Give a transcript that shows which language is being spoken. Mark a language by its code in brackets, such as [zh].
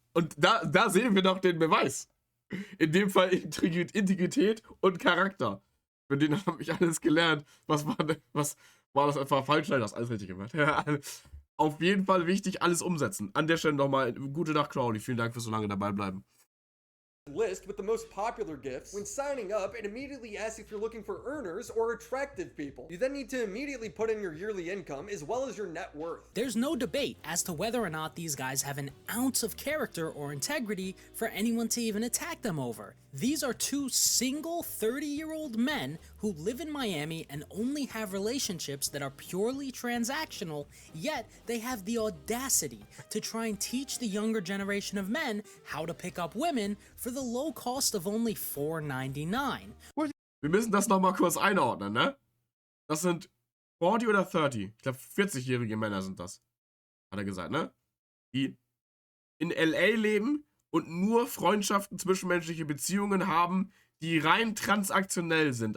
[de] Und da sehen wir doch den Beweis. In dem Fall Integrität und Charakter. Für den habe ich alles gelernt. Was war das einfach falsch? Nein, das alles richtig gemacht. Auf jeden Fall wichtig, alles umsetzen. An der Stelle nochmal, gute Nacht, Crowley. Vielen Dank fürs so lange dabei bleiben. [en] list with the most popular gifts. When signing up, it immediately asks if you're looking for earners or attractive people. You then need to immediately put in your yearly income as well as your net worth. There's no debate as to whether or not these guys have an ounce of character or integrity for anyone to even attack them over. These are two single 30-year-old men who live in Miami and only have relationships that are purely transactional, yet they have the audacity to try and teach the younger generation of men how to pick up women for the low cost of only $4.99. [de] Wir müssen das nochmal kurz einordnen, ne? Das sind 40 oder 30? Ich glaube 40-jährige Männer sind das. Hat er gesagt, ne? Die in LA leben und nur Freundschaften, zwischenmenschliche Beziehungen haben, die rein transaktionell sind.